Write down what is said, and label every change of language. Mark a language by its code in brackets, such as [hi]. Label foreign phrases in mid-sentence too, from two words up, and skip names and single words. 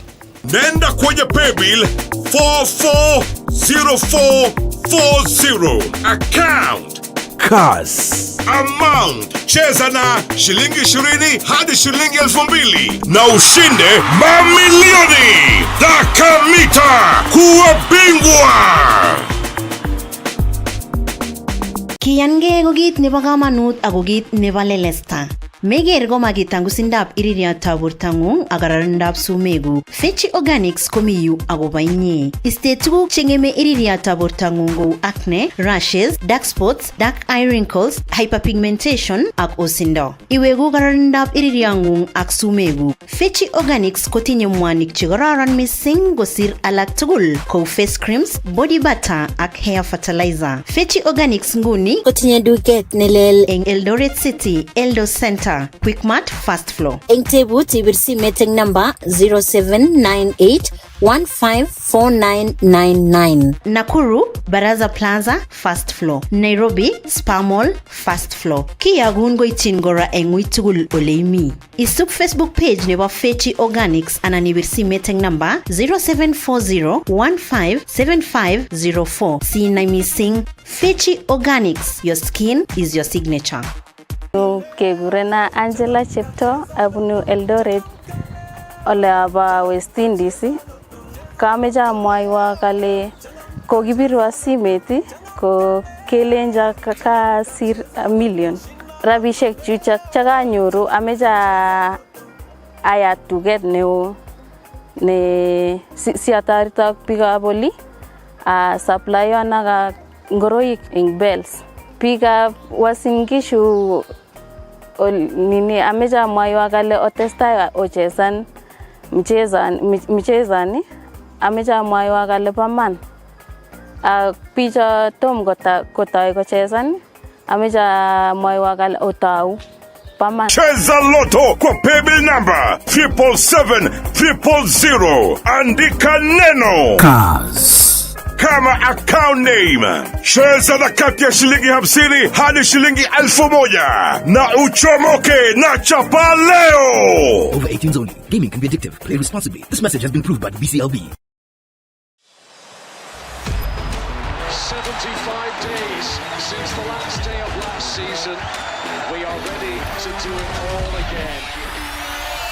[sw] Nenda kwenye paybill 440440 account Kass. Amount cheza na shilingi 20 hadi shilingi 2,000 na ushinde mamilioni. Dakamita kuwa bingwa. [kln] Kiyankei ko kit nebo kamanut ako kit nebo lelesta. Meger ko makitangusindab iririotab bortang'ung ak kararindab sumekuk. Fechi Organics komi yu akobo inye. Iste tuguk cheng'eme iririotab bortang'ung kou [en] acne, rashes, dark spots, dark eye wrinkles, [kln] hyperpigmentation ak osindo. Iweku kararindab iririong'ung ak sumekuk. Fechi Organics kotinye mwanik chekororon mising kosir alak tugul kou [en] face creams, body butter [kln] ak [en] hair fertilizer. [kln] Fechi Organics nguni kotinye duket nelel eng Eldoret City, Eldo Center, Quickmart, Fast Flow. Eng tebut ibir simet eng namba 0798154999. Nakuru, Baraza Plaza, Fast Flow. Nairobi, Spar Mall, Fast Flow. Kiyagun goityin kora eng ui tugul ole imi. Isub Facebook page nebo Fechi Organics anan ibir simet eng namba 0740157504. Sinai mising. Fechi Organics, [en] your skin is your signature. [kln] Kegurena Angela Chepto abunu Eldoret ole aba West Indies. Kameja amwaiwa kale kokibirwa simet ko kelenja kasir million. Rabishek chuchak chakanyoru ameja ayat tuget neo ne siatarita biikab oli supply anaga ngoroik eng bells. Biikab Uasin Gishu nini ameja mwaiwa kale otestai ochesan mchezani ameja mwaiwa kale paman picha tom kotai kochesan ameja mwaiwa kale otau paman. [sw] Cheza Loto kwa paybill number 77700. Andika neno Kass kama account name. Cheza na kati ya shilingi 50 hadi shilingi 1,000 na uchomoke na chapa leo. [en] Over 18s only. Gaming can be addictive. Play responsibly. This message has been proved by the BCLB. 75 days since the last day of last season. We are ready to do it all again.